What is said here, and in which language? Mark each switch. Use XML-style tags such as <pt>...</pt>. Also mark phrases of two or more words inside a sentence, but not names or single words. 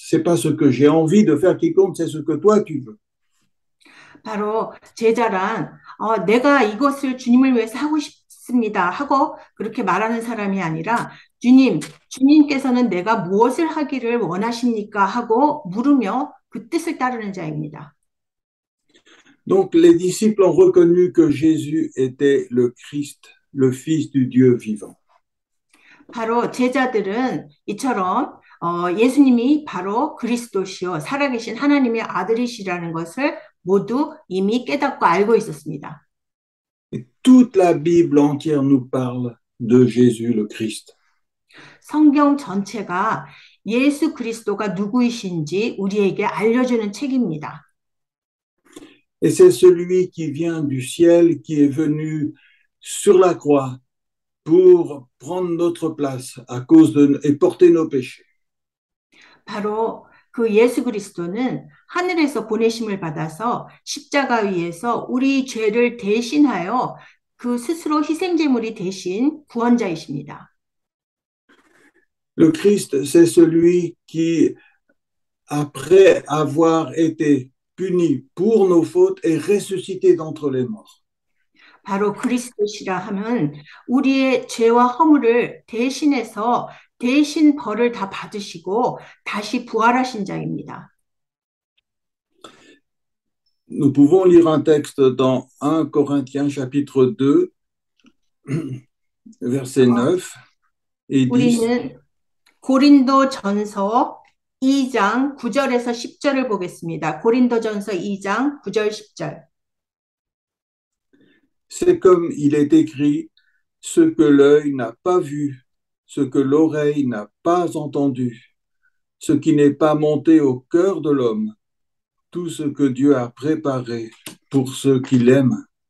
<fr>C'est pas ce que j'ai envie de faire qui compte, c'est ce que toi, tu veux.</fr> <ko>바로 제자란 내가 이것을 주님을 위해서 하고 싶습니다 하고 그렇게 말하는 사람이 아니라 주님께서는 내가 무엇을 하기를 원하십니까 하고 물으며 그 뜻을 따르는 자입니다.</ko> <fr>Donc les disciples ont reconnu que Jésus était le Christ, le Fils du Dieu vivant.</fr> <ko>바로 제자들은 이처럼 예수님이 바로 그리스도시요 살아계신 하나님의 아들이시라는 것을 모두 이미 깨닫고 알고 있었습니다.</ko> <fr>Et toute la Bible entière nous parle de Jésus le Christ.</fr> <ko>성경 전체가 예수 그리스도가 누구이신지 우리에게 알려주는 책입니다.</ko> <fr>Et c'est celui qui vient du ciel, qui est venu sur la croix pour prendre notre place à cause et porter nos péchés.</fr> <ko>바로 그 예수 그리스도는 하늘에서 보내심을 받아서 십자가 위에서 우리 죄를 대신하여 그 스스로 희생제물이 되신 구원자이십니다.</ko> <fr>Le Christ, c'est celui qui, après avoir été puni pour nos fautes, est ressuscité d'entre les morts.</fr> <ko>바로 그리스도시라 하면 우리의 죄와 허물을 대신해서 대신 벌을 다 받으시고 다시 부활하신 자입니다.</ko> <fr>Nous pouvons lire un texte dans 1 Corinthiens chapitre 2, verset 9 et 10.</fr> <ko>우리는 고린도 전서 2장 9절에서 10절을 보겠습니다. 고린도 전서 2장 9절 10절.</ko> <fr>C'est comme il est écrit, ce que l'œil n'a pas vu, ce que l'oreille n'a pas entendu, ce qui n'est pas monté au cœur de l'homme, tout ce que Dieu a préparé pour ceux qui l'aiment.</fr>